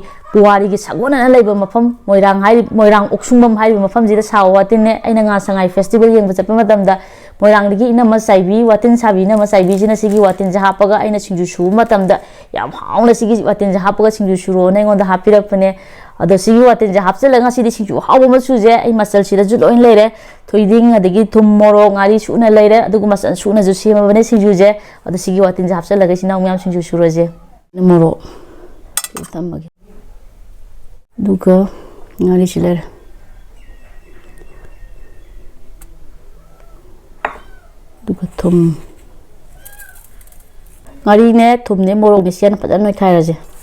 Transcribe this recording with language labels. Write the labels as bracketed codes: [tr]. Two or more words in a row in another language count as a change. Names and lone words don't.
[mni] puwari gi sagona na leiba mafam moirang oksungbam hai mafam jida saw watin ne aina nga sangai festival yeng bachap matam da moirang gi ina ma saibi watin sabi na ma saibi jina sigi watin ja hapaga aina singju su matam da yam hauna sigi watin ja hapaga singju suro na ngonda hapirap ne ado sigi watin ja hapsela nga sidi singju hawo ma su je ai masal sida ju loin leire thoiding adagi thum moro ngari su na leire adugu masan su na ju sima bane singju je ado sigi watin ja hapsela ga sina myam singju suro je moro tamagi duga ngari siler duga thum ngari ne thum ne moro ne sian pajan noi khai raje